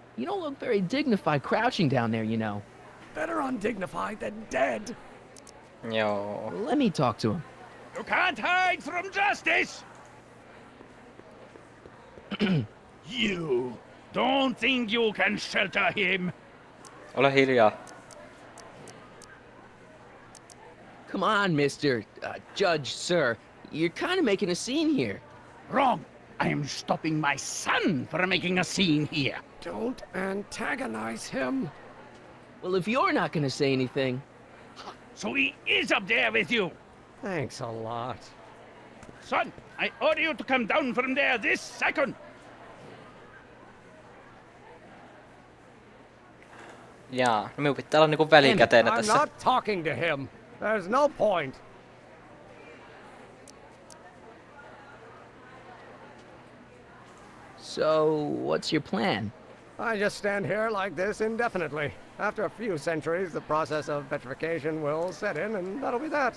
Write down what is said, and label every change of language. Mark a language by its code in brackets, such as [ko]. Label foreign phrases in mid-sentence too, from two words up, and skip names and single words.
[en] You don't look very dignified crouching down there, you know. Better undignified than dead. [fi] Joo. [en] Let me talk to him. You can't hide from justice! You don't think you can shelter him? [fi] Ole hiljaa. [en] Come on, Mr. Judge, sir. You're kind of making a scene here. Wrong. I am stopping my son from making a scene here. Don't antagonize him. Well, if you're not going to say anything... So he is up there with you. Thanks a lot. Son, I order you to come down from there this second. [fi] Jaa, no minun pitää olla niinku välikätenä [en] I'm [fi] tässä. [en] not talking to him. There's no point. So, what's your plan? I just stand here like this indefinitely. After a few centuries, the process of petrification will set in, and that'll be that.